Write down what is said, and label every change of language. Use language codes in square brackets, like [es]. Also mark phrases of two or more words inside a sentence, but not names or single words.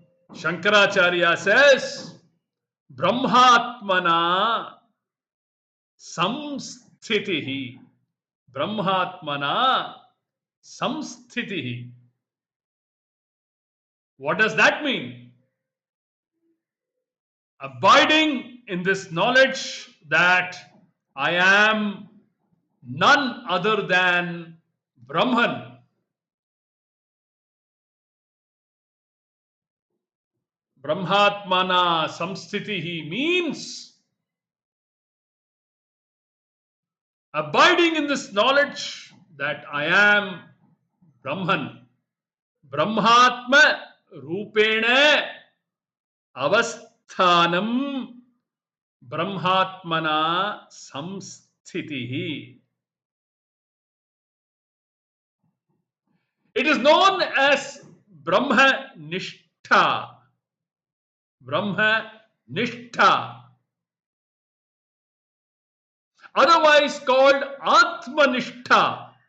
[en] Shankaracharya says, [sa] Brahmatmana samsthitihi. Brahmatmana samsthitihi. [en] What does that mean? Abiding in this knowledge that I am none other than Brahman. [sa] Brahmatmana samsthitihi [en] means abiding in this knowledge that I am Brahman. [sa] Brahmatma rupena avasthanam Brahmatmana samsthitihi. [en] It is known as [sa] Brahma Nishtha. Brahma Nishtha. [en] Otherwise called Atmanishtha.